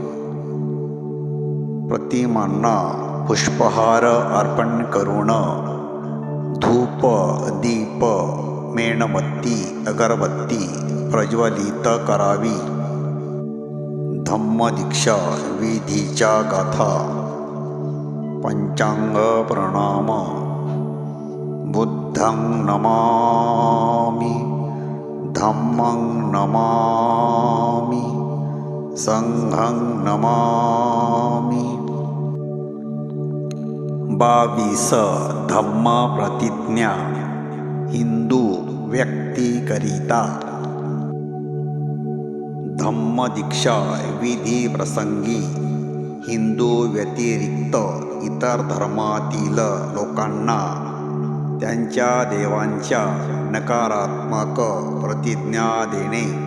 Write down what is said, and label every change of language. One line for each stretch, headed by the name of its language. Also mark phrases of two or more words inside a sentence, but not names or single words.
Marathi: प्रतिमांना पुष्पहार अर्पण करून धूप दीप मेणबत्ती अगरबत्ती प्रज्वलित करावी. धम्मदीक्षा विधीच्या गाथा. पंचांग प्रणाम.
Pali: बुद्धं नमामि, धम्मं नमामि, संघं नमामि.
Marathi: 22 धम्म प्रतिज्ञा हिंदू व्यक्तीकरिता. धम्मदीक्षा विधी प्रसंगी हिंदू व्यतिरिक्त इतर धर्मातील लोकांना त्यांच्या देवांच्या नकारात्मक प्रतिज्ञा देणे.